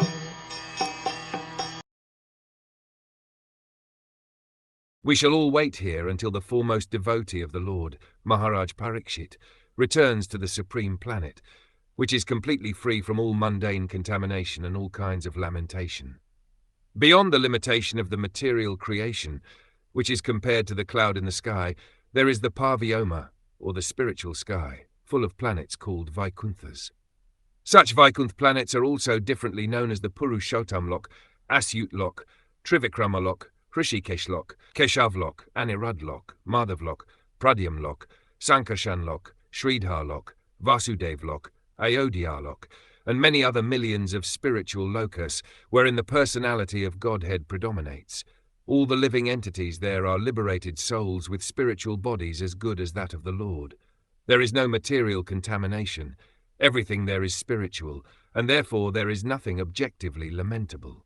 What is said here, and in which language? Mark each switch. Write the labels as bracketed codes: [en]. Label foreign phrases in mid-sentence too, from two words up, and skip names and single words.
[en] We shall all wait here until the foremost devotee of the Lord, Maharaj Parikshit, returns to the supreme planet, which is completely free from all mundane contamination and all kinds of lamentation. Beyond the limitation of the material creation, which is compared to the cloud in the sky, there is the Parvyoma, or the spiritual sky, full of planets called Vaikunthas. Such Vaikuntha planets are also differently known as the Purushottam Lok, Asyut Lok, Trivikrama Lok, Hrishikesh Lok, Keshav Lok, Anirudh Lok, Madhav Lok, Pradyam Lok, Sankarshan Lok, Sridhar Lok, Vasudev Lok, Ayodhya Lok, and many other millions of spiritual lokas wherein the personality of Godhead predominates. All the living entities there are liberated souls with spiritual bodies as good as that of the Lord. There is no material contamination. Everything there is spiritual, and therefore there is nothing objectively lamentable.